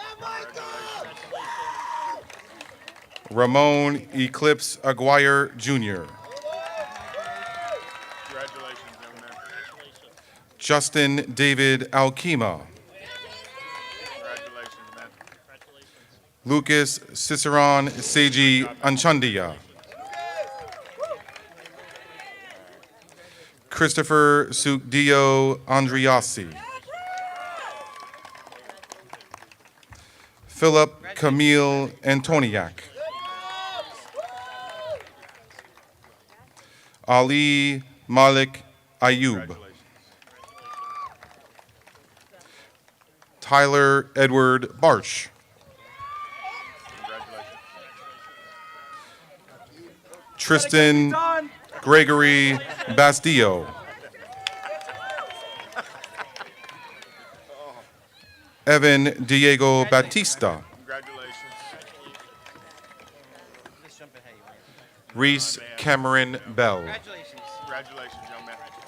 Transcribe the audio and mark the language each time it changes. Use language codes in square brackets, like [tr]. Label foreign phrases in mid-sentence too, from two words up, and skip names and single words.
[en] Ramon Eclipse Aguirre Jr. Justin David Alkema. Lucas Ciceron Seiji Anchandia. Christopher Sukdio Andriasi. Philip Camille Antoniak. Ali Malik Ayub. Tyler Edward Barsh. Tristan Gregory Bastillo. Evan Diego Batista. Reese Cameron Bell. Congratulations, young man.